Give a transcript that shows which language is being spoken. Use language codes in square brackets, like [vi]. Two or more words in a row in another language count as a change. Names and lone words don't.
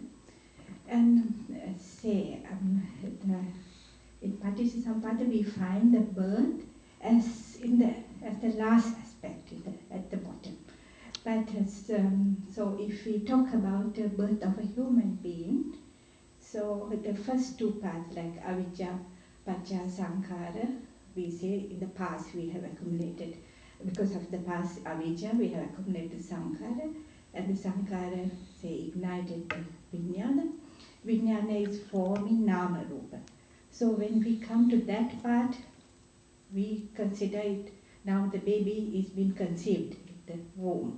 [en] And in [pi] Patichcha Samuppada [en] we find the birth as the last aspect at the bottom. But so if we talk about the birth of a human being, so the first two parts like [pi] avijja, paccaya sankhara, [en] we say in the past we have accumulated, because of the past avijja we have accumulated sankhara, and the sankhara say ignited the vijnana. Vijnana is forming [pi] nama rupa. [en] So when we come to that part, we consider it now the baby is being conceived in the womb.